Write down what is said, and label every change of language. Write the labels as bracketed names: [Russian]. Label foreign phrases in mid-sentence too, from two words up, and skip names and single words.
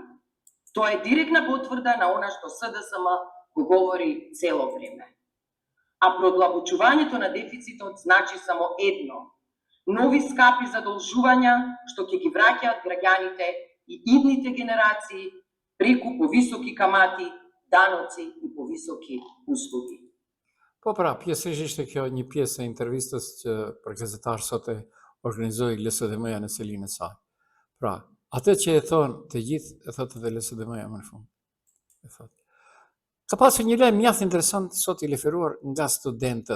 [Macedonian] Тоа е директна потврда на она што СДСМ го говори цело време. А продлабочувањето на дефицитот значи само едно: нови скапи задолжувања што ќе ги враќаат граѓаните и идните генерации преку повисоки камати, даноци и повисоки услуги. [Albanian] Po pra, pjesërisht ishte kjo një pjesë e intervistës që për gazetar sot e organizoi LSDM-ja në selinë e saj. Pra, atë që e thonë të gjithë, e thotë edhe LSDM-ja më në fund. E thotë. Ka pasur një lajm mjaft interesant sot i referuar nga studentët.